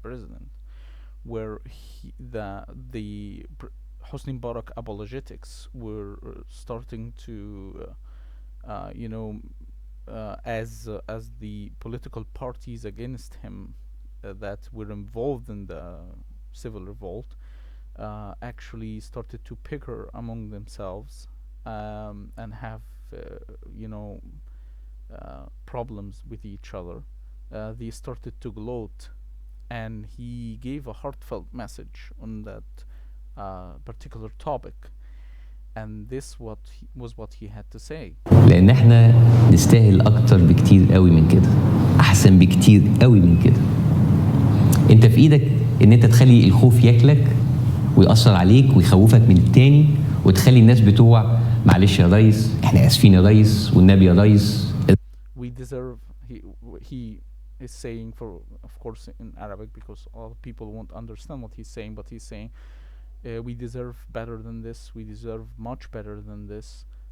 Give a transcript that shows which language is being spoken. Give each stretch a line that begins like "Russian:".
English: President," where the Hosni Mubarak apologetics were starting to, as the political parties against him that were involved in the civil revolt actually started to bicker among themselves, and have, you know, problems with each other. They started to gloat, and he gave a heartfelt message on that particular topic, and this was what he had to say.
Arabic: لان احنا نستاهل اكتر بكتير قوي من كده، احسن بكتير قوي من كده. انت في ايدك ان انت تخلي الخوف ياكلك ويأثر عليك ويخوفك من التاني، وتخلي الناس بتوع معلش يا ريس، احنا اسفين يا ريس، والنبي يا ريس.
English: We deserve, he is saying, for of course in Arabic, because all people won't understand what he's saying, but he's saying we deserve better than this, we deserve much better than this.